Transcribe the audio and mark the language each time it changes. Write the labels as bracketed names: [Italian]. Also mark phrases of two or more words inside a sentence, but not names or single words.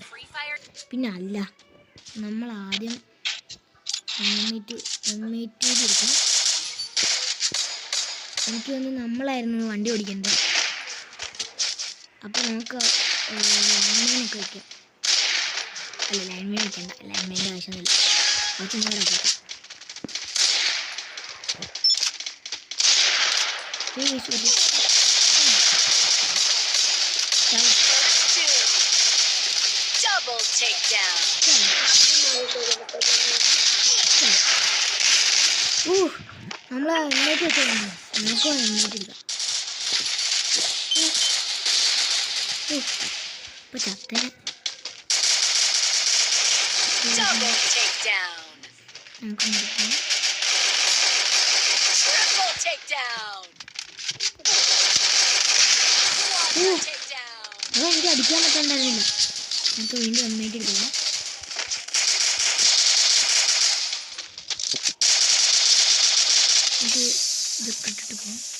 [Malayalam] പിന്നെ അല്ല, നമ്മൾ ആദ്യം M8 എടുക്കാം. എനിക്ക് വന്ന് നമ്മളായിരുന്നു വണ്ടി ഓടിക്കേണ്ടത്. അപ്പോൾ നമുക്ക് ലൈൻമേനൊക്കെ വയ്ക്കാം. അല്ല, ലൈൻമേൻ വയ്ക്കണ്ട, ലൈൻമേൻ്റെ ആവശ്യമൊന്നുമില്ല. കുറച്ച് നേരം വയ്ക്കാം. [English] Double takedown. [Malayalam] നമ്മൾ എണ്ണേറ്റ് വെച്ചാൽ നമുക്ക് എണ്ണേറ്റ് എടുക്കാം. ഇപ്പൊ ചത്തേ. [English] Double takedown. [Malayalam] നമുക്ക് നോക്കാം. [English] Triple takedown. Quadra takedown. [Malayalam] എനിക്ക് അടിക്കാൻ പറ്റണ്ടായിരുന്നില്ല. നമുക്ക് വീണ്ടും എണ്ണേറ്റ് എടുക്കാം. ഇതൊക്കെ ഇട്ടിട്ട് പോകാം.